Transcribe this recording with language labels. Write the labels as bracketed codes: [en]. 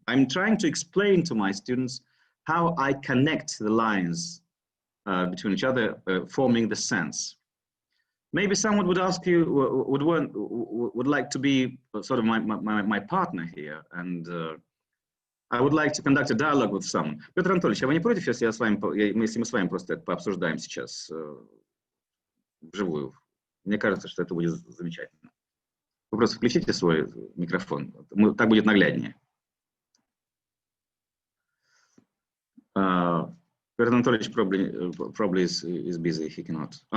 [en] I'm trying to explain to my students how I connect the lines between each other, forming the sense. Maybe someone would ask you, would like to be sort of my partner here, and I would like to conduct a dialogue with someone. [ru] Петр Анатольевич, а вы не против, если мы с вами просто это пообсуждаем сейчас? вживую. Мне кажется, что это будет замечательно. Вы просто включите свой микрофон, так будет нагляднее. [en] Петр Анатольевич probably is busy, he cannot.